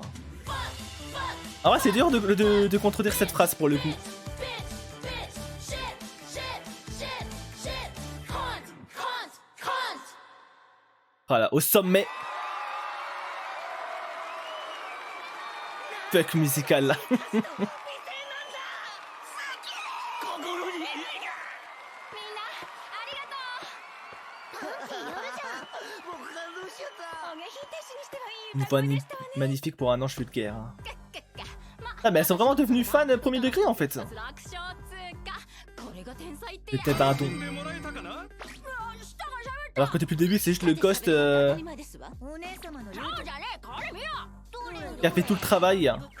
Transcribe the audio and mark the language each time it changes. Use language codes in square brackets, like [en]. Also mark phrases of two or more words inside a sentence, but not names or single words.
[fr] Ah ouais, c'est dur de contredire cette phrase pour le coup. Voilà, au sommet. [en] Fuck musical. [ja] 僕がどうしちゃった。 [fr] Une voix magnifique pour un ange fut de guerre. Hein. Ah mais elles sont vraiment devenues fans premier degré en fait. C'est peut-être un don. Alors que depuis le début c'est juste le ghost qui a fait tout le travail.